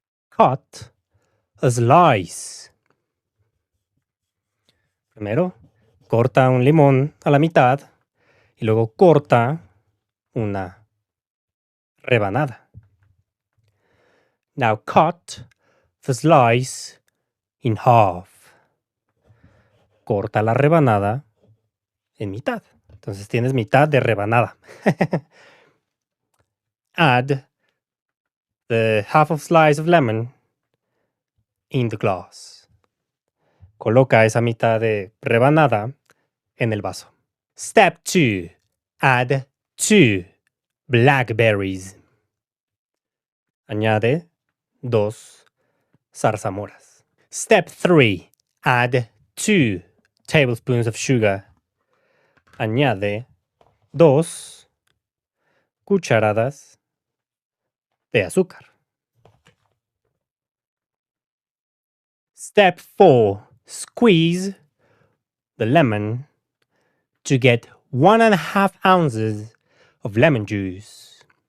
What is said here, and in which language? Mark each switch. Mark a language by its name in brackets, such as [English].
[English] Cut a slice. [Spanish] Primero, corta un limón a la mitad y luego corta una rebanada. [English] Now cut the slice in half. [Spanish] Corta la rebanada en mitad. Entonces tienes mitad de rebanada. [English] Add the half of slice of lemon in the glass. [Spanish] Coloca esa mitad de rebanada en el vaso. [English] Step 2. Add 2 blackberries. [Spanish] Añade 2 zarzamoras. [English] Step 3. Add 2 tablespoons of sugar. [Spanish] Añade 2 cucharadas de azúcar. [English] Step 4. Squeeze the lemon to get 1.5 ounces of lemon juice.